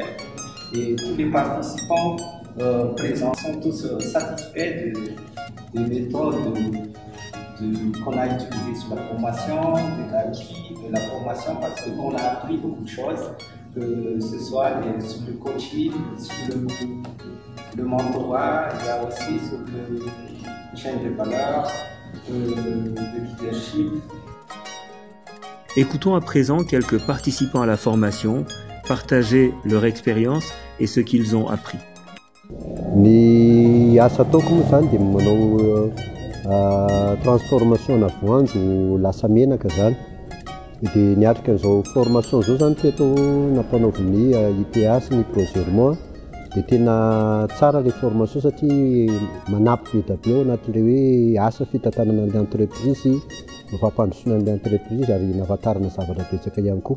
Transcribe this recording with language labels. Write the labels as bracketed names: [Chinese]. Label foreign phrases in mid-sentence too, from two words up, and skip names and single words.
[French] Et tous les participants présents sont tous satisfaits des méthodes qu'on a utilisées sur la formation, de la formation, parce qu'on a appris beaucoup de choses, que ce soit sur le coaching, sur le mentorat, il y a aussi sur la chaîne de valeur, le leadership. Écoutons à présent quelques participants à la formation partager leur expérience et ce qu'ils ont appris. [Malagasy] Ny asa ataoko moa zany dia manao transformation na voanjo lasa menaka zany. Dia niatrika an'izao formation zao zany teto nampanaoviny IPA sy ny Progermo. Dia tena tsara ilay formation satria manampy be da be ao anatin'ilay hoe asa fitantanana an'ilay entreprise, mafampandrosoana an'ilay entreprise ary nahafantarana zavatra betsaka ihany koa.